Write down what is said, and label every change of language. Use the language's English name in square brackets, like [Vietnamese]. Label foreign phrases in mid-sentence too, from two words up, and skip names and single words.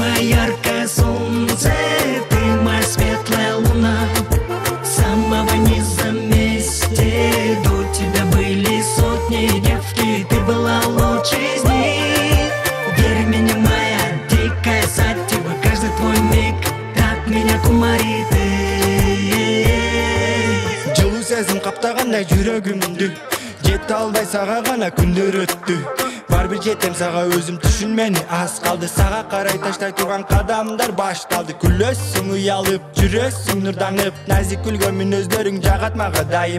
[Russian] яркое солнце, ты моя светлая луна. С самого низа вместе до тебя были сотни девки, ты была лучшей из них. Верь мне, моя дикая сатива, каждый твой миг так меня кумарит. [Kyrgyz] Жылуу сезим каптагандай жүрөгүмдү, жете албай сага гана күндөр өттү. Бар бир жетем сага өзүм түшүнмени, аз калды сага карай таштай турган кадамдар башталды. Күлөсүң уялып, жүрөсүң нурданып, назик күлгөн мүнөздөрүң жагат мага дайыма.